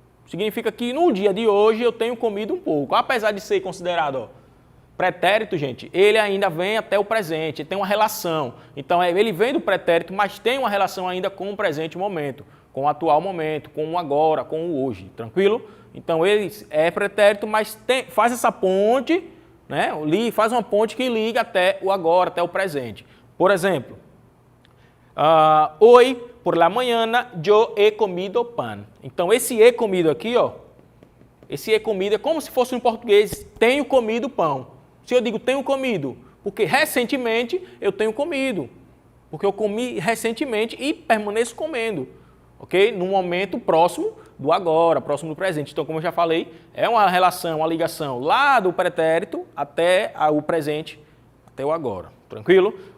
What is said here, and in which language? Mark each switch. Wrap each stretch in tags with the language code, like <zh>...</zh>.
<pt>Significa que no dia de hoje eu tenho comido um pouco. Apesar de ser considerado pretérito, gente, ele ainda vem até o presente, tem uma relação. Então, ele vem do pretérito, mas tem uma relação ainda com o presente momento, com o atual momento, com o agora, com o hoje. Tranquilo? Então, ele é pretérito, mas faz essa ponte, né? Faz uma ponte que liga até o agora, até o presente.</pt> <es>Por exemplo, hoy por la mañana yo he comido pan.</es> <pt>Então, esse he comido aqui, ó, esse he comido é como se fosse em português, tenho comido pão. Se eu digo tenho comido, porque recentemente eu tenho comido. Porque eu comi recentemente e permaneço comendo. Ok? No momento próximo do agora, próximo do presente. Então, como eu já falei, é uma relação, uma ligação lá do pretérito até o presente, até o agora. Tranquilo?</pt>